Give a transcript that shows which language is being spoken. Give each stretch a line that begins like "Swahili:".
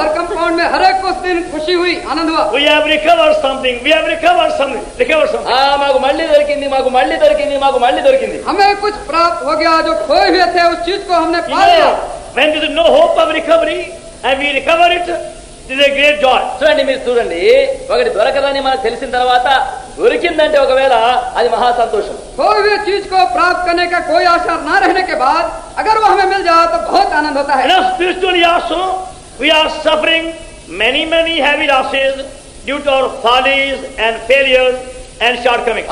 Hindi: और कंपाउंड में हर एक को उस दिन खुशी हुई, आनंद हुआ।
English: We have recovered something. We have recovered something. Recovered something.
Telugu: మాకు మళ్ళీ దొరికింది, మాకు మళ్ళీ దొరికింది, మాకు మళ్ళీ దొరికింది.
Hindi: हमें कुछ प्राप्त हो गया, जो खोए हुए थे उस चीज को हमने
English: You
Hindi: पा लिया।
English: know, when there is no hope of recovery and we recover it, this is a great joy.
Telugu: చూడండి మీరు చూడండి, ఒకటి దొరకదని మనకు తెలిసిన తర్వాత దొరికిందంటే ఒకవేళ అది మహా సంతోషం.
Hindi: खोए हुए चीज को प्राप्त करने का कोई आशा न रहने के बाद अगर वो हमें मिल जाए तो बहुत आनंद होता है।
English: And spiritually also, we are suffering many heavy losses due to our follies and failures and shortcomings.